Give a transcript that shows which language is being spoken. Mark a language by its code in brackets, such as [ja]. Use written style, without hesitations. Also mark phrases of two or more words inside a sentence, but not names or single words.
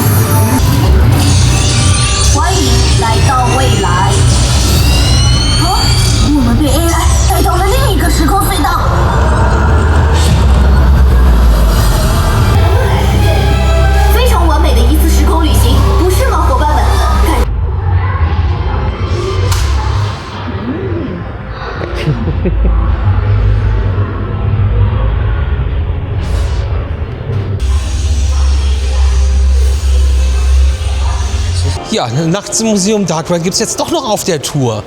[zh] 欢迎来到未来。我们被 AI 带到了另一个时空隧道。非常完美的一次时空旅行，不是吗，伙伴们？ [de] Ja, nachts im Museum Dark Ride gibt es jetzt doch noch auf der Tour.